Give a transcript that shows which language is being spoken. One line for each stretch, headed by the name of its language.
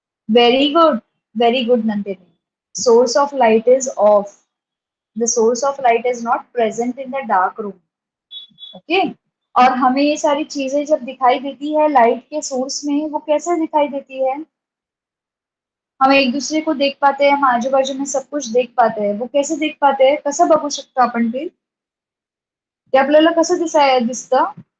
English: Very good, very good Nandini. Source of light is off. The source of light is not present in the dark room. Okay.
Hindi: और हमें ये सारी चीजें जब दिखाई देती है लाइट के सोर्स में, वो कैसे दिखाई देती है? हम एक दूसरे को देख पाते हैं, हम आजू बाजू में सब कुछ देख पाते हैं। वो कैसे देख पाते हैं?
Marathi: कसं बघू शकतो आपण ते? ते आपल्याला कसं दिसतं?